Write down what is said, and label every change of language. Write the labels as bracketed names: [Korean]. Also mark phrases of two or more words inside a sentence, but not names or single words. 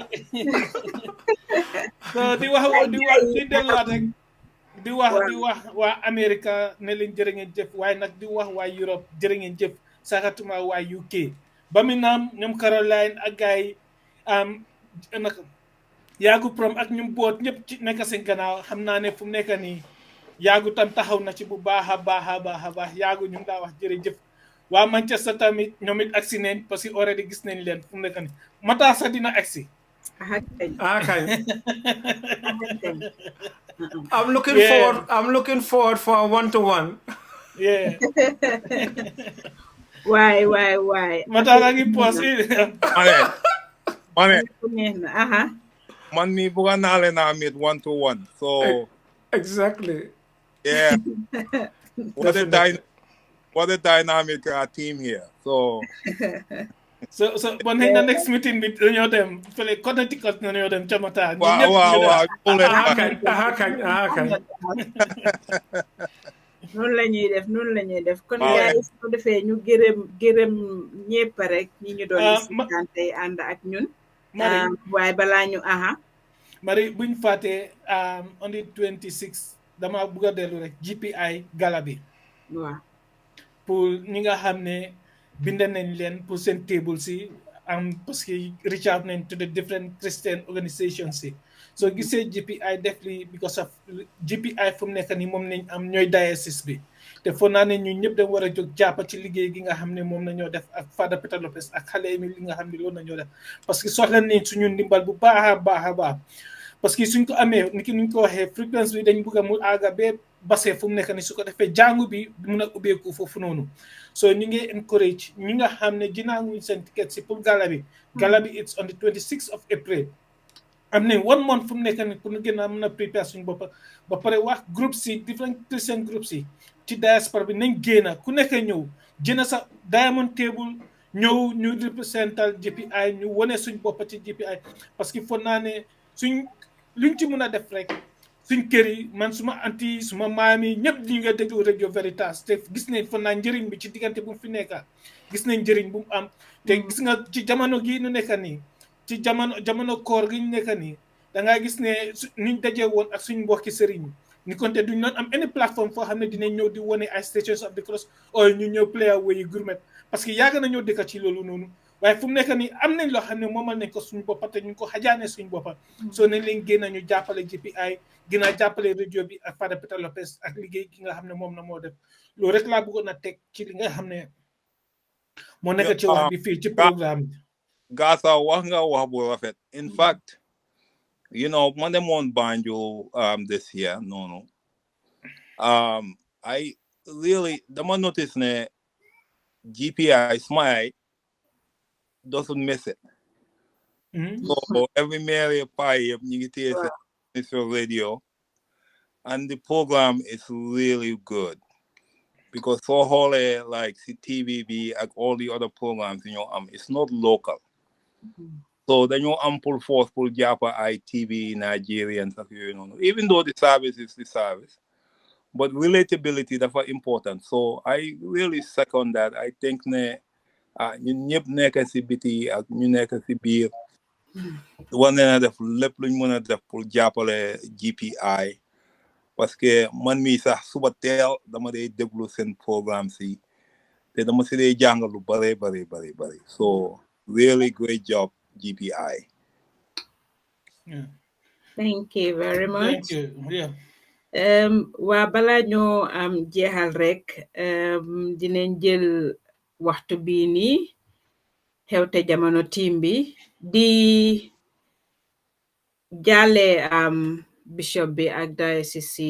[Wolof] so di delluwaat rek di wax waa Amérique ne leen jërë ngeen jëf waaye nag di wax waa Europe jërë ngeen jëf saxatuma waa UK Birmingham ñoom Caroline ak gars yi nag yaagu prom ak ñum boot ñëpp ci nekk seen gannaaw xam naa ne fu mu nekk nii yaagu tam taxaw na ci bu baax a baax yaagu ñu ngi daa wax jërëjëf waa Manchester tamit ñoom it agsi nañ [French] parce que [Wolof] already gis nañ leen fu mu nekk nii Matar sax dina agsi [English] kañ I'm looking forward for a 1-to-1 yeah [Wolof] waay Matar a ngi poos man mi bëgg naa leen a [English] meet 1-to-1 so exactly yeah what a dynamic team here so [Wolof] bon nañ na next meeting bi dañoo dem fële Connecticut dañoo dem ca Matar waaw kañ noonu la ñuy def kon gars yi su defee ñu gërëm ñëpp rek ñi ñu doon sitaan tey ànd ak ñun waaye balaa ñu Marie buñ fàttee [English] on the 26 [Wolof] dama bëgg a dellu rek GPI gala bi waaw pour ñi nga xam ne bind nañ leen pour seen table si [French] parce que [English] reach out [Wolof] nañ [English] to the different Christian organizations [Wolof] si soo gisee GPI def li [English] because of GPI [Wolof] fu mu nekk nii moom nañ am ñooy diocèse bi te foog naa ne ñun ñëpp dañ war a jóg jàppa ci liggéey gi nga xam ne moom nañoo def ak Father Peter Lopez ak xale mi li nga xam ne loolu nañoo def [French] parce que [Wolof] soxla nañ suñu ndimbal bu baax a baax [French] parce que [Wolof] suñ ko amee ni ki nuñ ko waxee fréquence bi dañ bëgg a mu aaga ba basé fu mu nekk ni su ko defee jàngu bi mun a ubbeeku foofu noonu so ñu ngi encourage ñi nga xam ne jinaanguñ seen ticket si pour gala bi [English] it's on the 26th of April [Wolof] am nañ 1 month fu mu nekk ni pour ñu gën a mën a prépare suñu bopp ba pare wax groupe si [English] different Christian [Wolof] groupe si ci diaspora bi nañ génn ku nekk ñëw jëna sa diamond table ñëw ñu représental GPI ñu wane suñ bopp ci GPI [French] parce que [Wolof] foog naa ne suñ luñ ci mën a def rek suñ kër yi man suma anti suma maam yi ñëpp ñu nga déglu Radio Veritas te gis nañ foog naa njëriñ bi ci diggante bu mu fi nekka gis nañ njëriñ bu mu am te gis nga ci jamono gii ñu nekka nii ci jamono koor gi ñu nekka nii dangaa gis ne niñ dajee woon ak suñ mbokki sëriñ ni konte duñ doon am any plateforme foo xam ne dinañ ñëw di wane ay Stations of the Cross o ñu ñëw play away yi gourmet [French] parce que [Wolof] yàgg na ñoo dëkka ci loolu noonu waaye fu mu nekk nii am nañ loo xam ne moomal nañ ko suñu boppa te ñu ko xajaane suñu boppa soo nañ leen génn ñu jàppale GPI gën a jàppale rajo bi ak Fada Peter Lopez ak liggéey gi nga xam ne moom na moo def loolu rek laa bëggoon a teg ci li nga xam ne moo nekk ci wax bi fii ci programme bi Gasa wax nga wax bu rafet. [English] In fact, you know, [Wolof] man demoon [English] Banjul this year, no. I really dama notice ne GPI Smile doesn't miss it. So every Mary Pie radio, and the program is really good because so holy like CTVB and all the other programs, you know, it's not local. So then you pull force, pull Japa ITV, Nigerians, you know, even though the service is the service, but relatability that's very important. So I really second that. I think [Wolof] ne ñu ñëpp nekk si biti ak ñu nekk si biir war na def lépp luñ mën a def pour jàppale GPI [French] parce que [Wolof] man mii sax suba teel dama dee déglu seen programme si te dama si dee jàng lu bare [English] so really great job GPI. Thank you very much. Thank you. Yeah. [Wolof] waa balaa ñoo jeexal rek dinañ jël waxtu bii nii xewte jamono team bi di jàlle bishop bi ak diocese si